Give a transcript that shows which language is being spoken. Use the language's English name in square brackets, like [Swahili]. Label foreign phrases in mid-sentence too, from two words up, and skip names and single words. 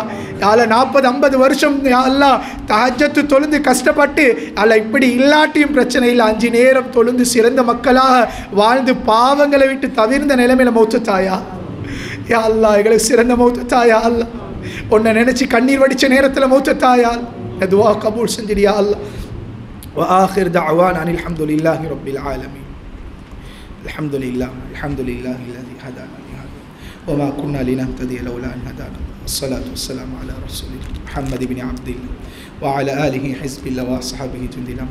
[Tamil] யால 40-50 வருஷம் [Arabic] يا الله [Tamil] தஹஜ்ஜத் தொழுந்து கஷ்டப்பட்டு அல்ல இப்படி இல்லாட்டியும் பிரச்சனை இல்லை, 5 நேரம் தொழுந்து சிறந்த மக்களாக வாழ்ந்து பாவங்களை விட்டு தவிர்ந்த நிலைமையில மௌத்து தாயா [Arabic] يا الله. [Tamil] எங்களுக்கு சிறந்த மௌத்து தாயா அல்லாஹ். உன்னை நினைச்சு கண்ணீர் வடிச்ச நேரத்தில் மௌத்து தாயா. துஆ கபூல் செஞ்சிடியா அல்லாஹ். [Arabic] وآخر دعوانا أن الحمد لله رب العالمين. الحمد لله الذي هدانا لهذا وما كنا لنهتدي لولا أن هدانا. الصلاة والسلام على رسول الله محمد بن عبد الله وعلى آله حزب الله وصحبه جند الله.